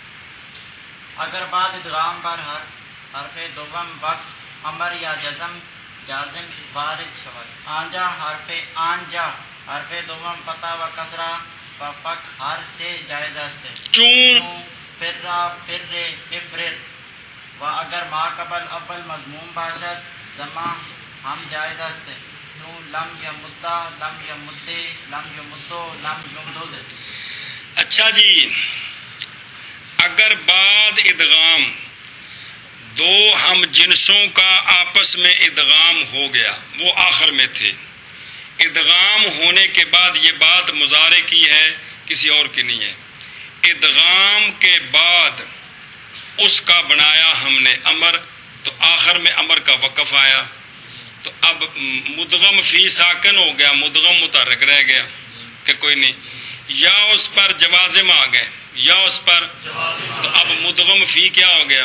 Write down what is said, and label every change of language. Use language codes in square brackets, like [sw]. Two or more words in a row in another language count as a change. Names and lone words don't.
[fa] اگر بعد ادغام پر حرف دوم وقف امر یا جازم وارد شود، آنجا حرف آنجا حرف دوم فتح و کسرہ و فک ہر سے جائز است، چون [ar] فرا فر افرر، [fa] و اگر ما قبل اول مضموم باشد زما ہم جائز است، چون [ar] لم یمدہ لم یمدے لم یمدو لم یمدد۔ [ur] اچھا جی، اگر بعد ادغام دو ہم جنسوں کا آپس میں ادغام ہو گیا، وہ آخر میں تھے، ادغام ہونے کے بعد یہ بات مضارع کی ہے کسی اور کی نہیں ہے، ادغام کے بعد اس کا بنایا ہم نے امر تو آخر میں امر کا وقف آیا تو اب مدغم فی ساکن ہو گیا، مدغم متحرک رہ گیا کہ کوئی نہیں، یا اس پر جوازم آ گئے یا اس پر، تو اب مدغم فی کیا ہو گیا؟